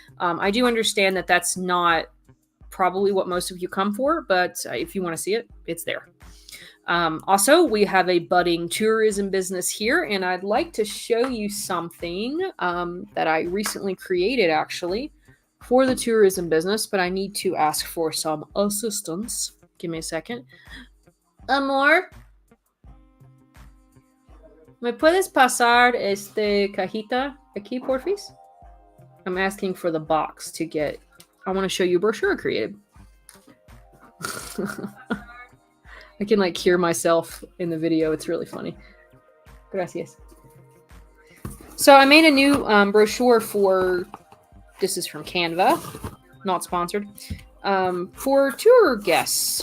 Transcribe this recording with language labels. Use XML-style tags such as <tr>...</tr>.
<en>I do understand that that's not probably what most of you come for, but if you want to see it, it's there. Also, we have a budding tourism business here, and I'd like to show you something that I recently created, actually, for the tourism business, but I need to ask for some assistance. Give me a second.</en> <es>Amor, ¿me puedes pasar cajita aquí, porfis?</es> <en>I'm asking for the box to get... I want to show you a brochure I created. I can like hear myself in the video. It's really funny. Gracias. So I made a new brochure for, this is from Canva, not sponsored, for tour guests.</en>